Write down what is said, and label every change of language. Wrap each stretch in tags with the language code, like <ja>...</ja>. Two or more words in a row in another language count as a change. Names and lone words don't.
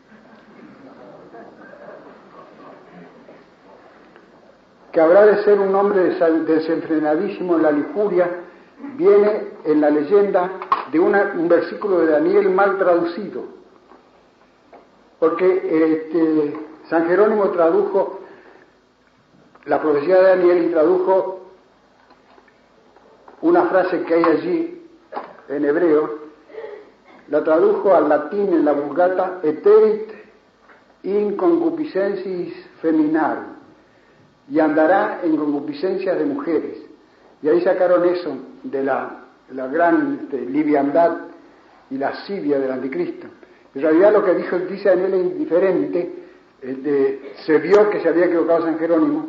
<es>Que habrá de ser un hombre desenfrenadísimo en la lujuria, viene en la leyenda de un versículo de Daniel mal traducido, porque San Jerónimo tradujo la profecía de Daniel introdujo una frase que hay allí en hebreo, la tradujo al latín en la Vulgata,</es> <la>eterit in concupiscensis feminarum,</la> <es>y andará en concupiscencias de mujeres. Y ahí sacaron eso de la gran liviandad y lascivia del anticristo. En realidad lo que dice Daniel es indiferente. Se vio que se había equivocado San Jerónimo.</es>